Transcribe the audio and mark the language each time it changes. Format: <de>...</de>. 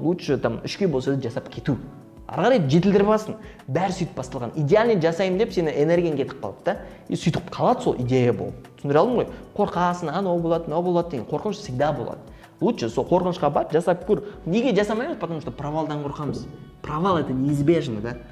<ru>Лучше там</ru> <kk>3-ке болса да жасап кету. Ары қарай жетілдіріп аласың. Бәрі сөйтіп басталған. Идеальный жасаймын деп сені энергияң кетіп қалды да. И сөйтіп қалады сол идея болып. Түсіндіре алдым ғой? Қорқасың, анау болады, мынау болады деген қорқыныш всегда болады.</kk> <ru>Лучше</ru> <kk>сол қорқынышқа бар, жасап көр. Неге жасамаймыз?</kk> <ru>Потому что</ru> <kk>провалдан қорқамыз.</kk> <ru>Провал это неизбежно, да?</ru>